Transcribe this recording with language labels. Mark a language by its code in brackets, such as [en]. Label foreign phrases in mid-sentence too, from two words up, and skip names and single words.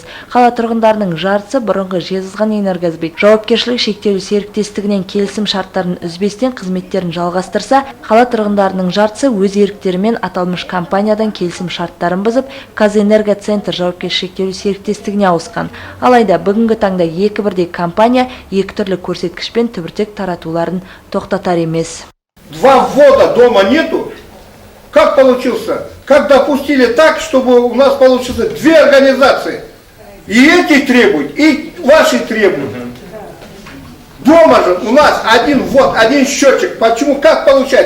[kk] Қала тұрғындарының жартысы бұрынғы Жезқазған-Энергосбыт жауапкершілігі шектеулі серіктестігінен келісім шарттарын үзбестен қызметтерін жалғастырса, қала тұрғындарының жартысы өз еріктерімен аталмыш компаниядан келісім шарттарын бұзып, Казэнергоцентр жауапкершілігі шектеулі серіктестігіне ауысқан. Алайда бүгінгі таңда екі бірдей компания екі түрлі көрсеткішпен түбіртек таратуларын тоқтатар емес. [ru] Два ввода дома нету. Как получился? Как допустили так, чтобы у нас получилось две организации? И эти требуют, и ваши требуют. Дома же у нас один ввод, один счетчик. Почему? Как получается?